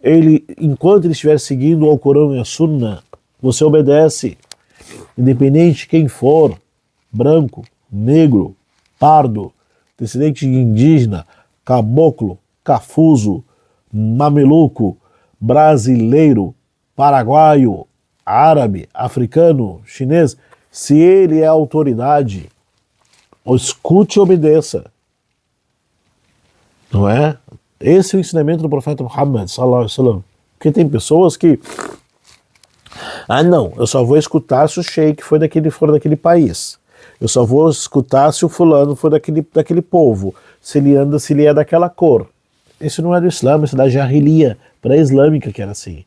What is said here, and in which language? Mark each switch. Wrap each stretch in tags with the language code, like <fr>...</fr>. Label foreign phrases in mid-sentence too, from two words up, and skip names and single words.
<pt>enquanto ele estiver seguindo o Alcorão e a Sunna, você obedece, independente de quem for, branco, negro, pardo, descendente de indígena, caboclo, cafuso, mameluco, brasileiro, paraguaio, árabe, africano, chinês. Se ele é autoridade, escute e obedeça. Não é? Esse é o ensinamento do profeta Muhammad,</pt> <ar>صلى الله عليه وسلم.</ar> <pt>Porque tem pessoas que não, eu só vou escutar se o sheik for daquele país. Eu só vou escutar se o fulano for daquele povo. Se ele é daquela cor. Isso não é do Islã, isso é da Jahiliya pré-islâmica que era assim.</pt>